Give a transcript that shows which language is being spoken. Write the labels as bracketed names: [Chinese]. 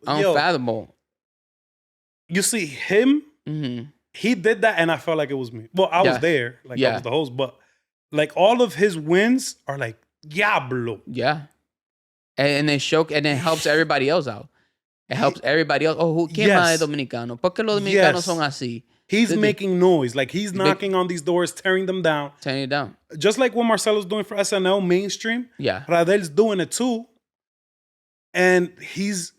[English] Unfathomable. You see him? Mm-hmm. He did that, and I felt like it was me. Well, I was there, like I was the host, but like all of his wins are like diablo. Yeah, and then and then helps everybody else out. It helps everybody else. [Spanish] Oh, ¿quién más es dominicano? ¿Por qué los dominicanos son así? [English] He's making noise, like he's knocking on these doors, tearing them down. Tearing it down. Just like what Marcelo's doing for SNL mainstream. Yeah, Radel's doing it too, and he's